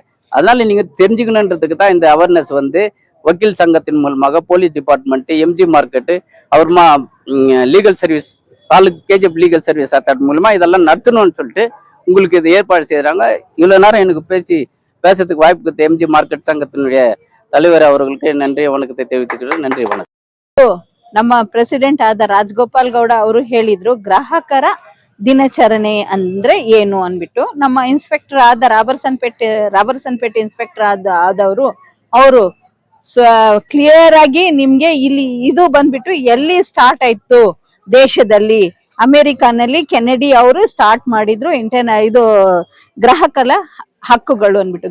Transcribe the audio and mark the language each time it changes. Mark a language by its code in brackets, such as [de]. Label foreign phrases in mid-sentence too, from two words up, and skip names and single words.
[ta] அதனால நீங்க தெரிஞ்சுக்கணுன்றதுக்கு தான் இந்த அவேர்னஸ் வந்து வக்கீல் சங்கத்தின் மூலமாக [en] police department, [ta] எம்ஜி மார்க்கெட்டு, அப்புறமா [en] legal service [ta] தாலுக் கேஜிஎஃப் [en] legal service [ta] அத்தாட் மூலமா இதெல்லாம் நடத்தணும்னு சொல்லிட்டு உங்களுக்கு இது ஏற்பாடு செய்யறாங்க. இவ்வளவு நேரம் எனக்கு பேசுறதுக்கு வாய்ப்பு கொடுத்த எம்ஜி மார்க்கெட் சங்கத்தினுடைய தலைவர் அவர்களுக்கு நன்றி வணக்கத்தை தெரிவித்துக்கிறேன். நன்றி வணக்கம். [kn] ನಮ್ಮ ಪ್ರೆಸಿಡೆಂಟ್ ಆದ ರಾಜಗೋಪಾಲ್ ಗೌಡ ಅವರು ಹೇಳಿದ್ರು ಗ್ರಾಹಕರ ದಿನಾಚರಣೆ ಅಂದ್ರೆ ಏನು ಅನ್ಬಿಟ್ಟು. ನಮ್ಮ ಇನ್ಸ್ಪೆಕ್ಟರ್ ಆದ ರಾಬರ್ಸನ್ಪೇಟೆ ಇನ್ಸ್ಪೆಕ್ಟರ್ ಆದವರು ಅವರು ಕ್ಲಿಯರ್ ಆಗಿ ನಿಮ್ಗೆ ಇಲ್ಲಿ ಇದು ಬಂದ್ಬಿಟ್ಟು ಎಲ್ಲಿ ಸ್ಟಾರ್ಟ್ ಆಯ್ತು ದೇಶದಲ್ಲಿ, ಅಮೆರಿಕಾನಲ್ಲಿ ಕೆನೆಡಿ ಅವರು ಸ್ಟಾರ್ಟ್ ಮಾಡಿದ್ರು ಇದು ಗ್ರಾಹಕರ ಹಕ್ಕುಗಳು ಅನ್ಬಿಟ್ಟು.